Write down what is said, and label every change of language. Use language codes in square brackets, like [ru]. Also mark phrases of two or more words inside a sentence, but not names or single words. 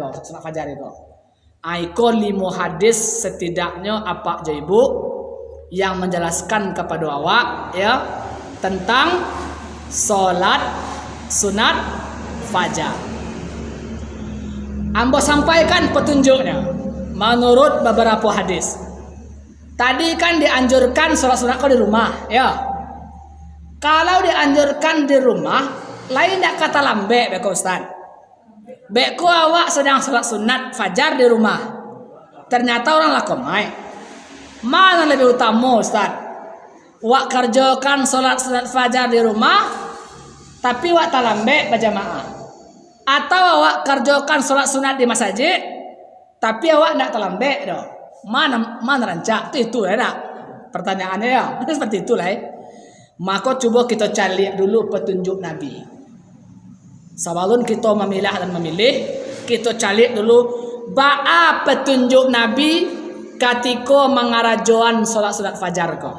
[id] Aiko 5 hadis setidaknya apa aja ibu yang menjelaskan kepada awak ya tentang salat sunat fajar. Ambo sampaikan petunjuknya menurut beberapa hadis. Tadi kan dianjurkan salat sunat kau di rumah ya. [min] Kalau dianjurkan di rumah, lain tak kata lambe beko Ustaz. Beko awak sedang salat sunat fajar di rumah. Ternyata orang lakomai. [id] Mana lebih utama Ustaz? [min] Wak kerjakan salat sunat fajar di rumah, tapi wak talambe berjamaah. Atau awak kerjakan salat sunat di masjid, tapi awak nak talambe doh. Mana rancak? [id] Itu lah. Pertanyaannya ya, seperti itulah. Maka coba kita cari dulu petunjuk Nabi. Sebelum kita memilah dan memilih, kita cari dulu ba'a petunjuk Nabi ketika mengarajoan solat sunat fajar ko.